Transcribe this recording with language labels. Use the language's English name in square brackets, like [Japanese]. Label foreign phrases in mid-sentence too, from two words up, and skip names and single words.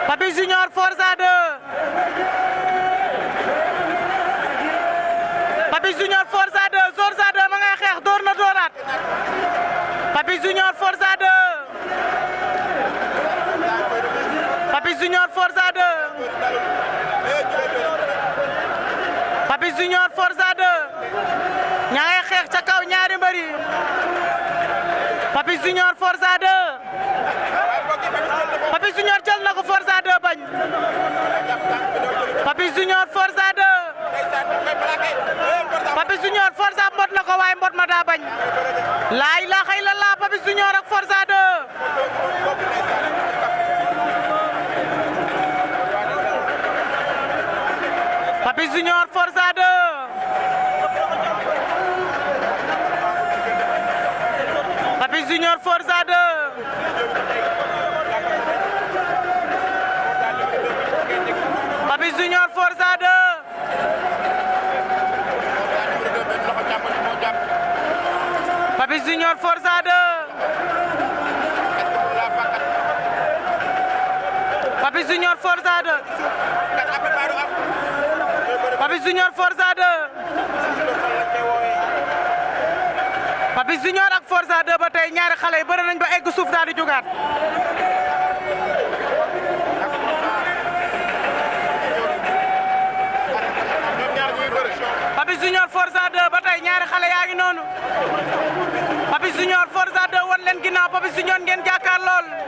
[Wolof] Papis Junior Forza 2 Papis Junior Forza 2 Forza 2 ma ngay xeex door na dooraat Papis Junior Forza 2 Papis Junior Forza 2 Papis Junior Forza 2 ña ngay xeex ca kaw ñaari mbër yi Papis Junior Forza 2 Papis Junior jël na ko Forza 2 bañ Papis Junior Forza 2 Papis Junior Forza mbot na ko waaye mbot ma daa bañ [Arabic] لا إله إلا الله [Wolof] Papis Junior ak Forza 2 Papis Junior Forza 2 Papis Junior Forza 2 Papis Junior Forza 2 Papis Junior Forza 2 Papis Junior Forza 2 Papis Junior Forza 2 Papis Junior ak Forza 2 ba tey ñaari xale yi bëri nañ ba egg suuf daal di jugaat Papis Junior Forza 2 ba tey ñaari xale yaa ngi noonu Papis Junior Forza 2 wan leen ginnaaw Papis Junior ngeen jàkkaar lool